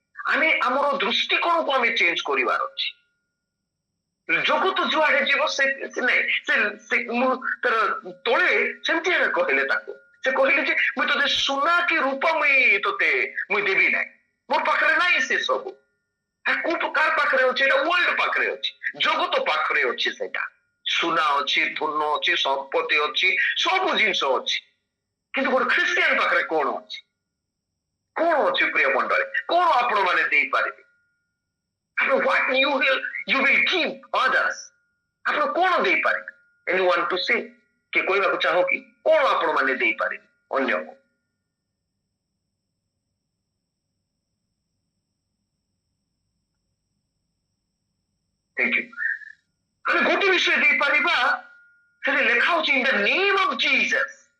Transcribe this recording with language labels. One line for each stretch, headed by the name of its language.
Odia: ଆମେ ଆମର ଦୃଷ୍ଟିକୋଣକୁ ଆମେ ଚେଞ୍ଜ କରିବାର ଅଛି। ଜଗତ ଯୁଆଡେ ଯିବ ସେ ମୁଁ ତାର ତଳେ ସେମିତି ଆମେ କହିଲେ ତାକୁ, ସେ କହିଲେ ଯେ ମୁଇଁ ତତେ ସୁନା କି ରୂପା ମୁଇଁ ଦେବି ନାହିଁ, ମୋ ପାଖରେ ନାହିଁ ସେ ସବୁ। କାହାର ପାଖରେ ଅଛି? ଏଇଟା ୱାର୍ଲଡ ପାଖରେ ଅଛି, ଜଗତ ପାଖରେ ଅଛି। ସେଇଟା ସୁନା ଅଛି, ଧନ ଅଛି, ସମ୍ପତ୍ତି ଅଛି, ସବୁ ଜିନିଷ ଅଛି, କିନ୍ତୁ ଗୋଟେ ଖ୍ରୀଷ୍ଟିଆନ ପାଖରେ କଣ ଅଛି? କଣ ଅଛି ପ୍ରିୟ ମଣ୍ଡଳୀ? କଣ ଆପଣ ମାନେ ଦେଇପାରିବେ?
English: What you will give others?
Odia: ଆପଣ କଣ ଦେଇପାରିବେ?
English: Anyone to say?
Odia: କିଏ କହିବାକୁ ଚାହଁ କି କଣ ଆପଣ ମାନେ ଦେଇପାରିବେ ଅନ୍ୟକୁ?
English: Thank you.
Odia: ଆମେ ଗୋଟେ ବିଷୟ ଦେଇପାରିବା, ସେଠି ଲେଖା ହଉଛି
English: In the name of Jesus.